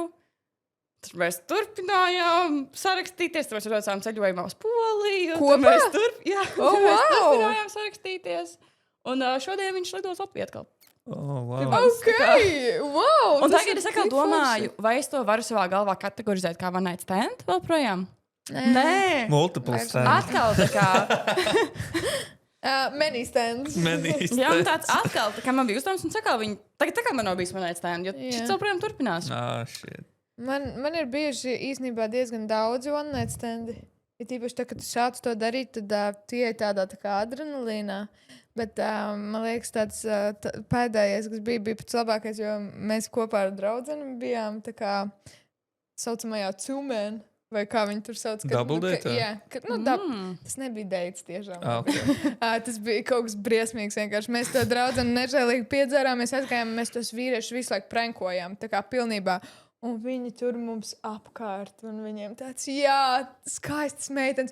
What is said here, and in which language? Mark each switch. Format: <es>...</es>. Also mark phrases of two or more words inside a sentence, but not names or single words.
<lv>Tad mēs turpinājām sarakstīties, tad mēs braucām ceļojumā uz Poliju. Kopā? Mēs turpinājām sarakstīties. Un šodien viņš lidos Latvijā atkal.</lv> <en>Wow. Wow! Un tagad es atkal domāju, vai es to varu savā galvā kategorizēt kā one night stand vēl projām?</en> <lv>Nē.</lv> <en>Multiple stand.</en> <lv>Atkal tā kā...</lv> <en>Many stands.</en> <lv>Jā, un tāds atkal, tā kā man bija uzdevums, un tagad man nav bijis</lv> <en>one night stand,</en> <lv>jo šis joprojām turpinās. Man ir bijuši īstenībā diezgan daudzi</lv> <en>one night standi.</en> <lv>Ir tīpaši tā, kad tu sāc to darīt, tad tie ir tādā tā kā adrenalīnā. Bet man liekas, tāds pēdējais, kas bija pats labākais, jo mēs kopā ar draudzeni bijām tā kā saucamajā cūmēn. Vai kā viņi tur sauc?</lv> <en>Double date?</en> <lv>Jā, tas nebija dates tiešām.</lv> <en>Okay.</en> <lv>Tas bija kaut kas briesmīgs vienkārši. Mēs to draudzeni nežēlīgi piedzērām, mēs aizgājām, mēs tos vīriešus visu laiku prankojām, tā kā pilnībā. Un viņi tur mums apkārt, un viņiem tāds, skaistas meitenes.</lv>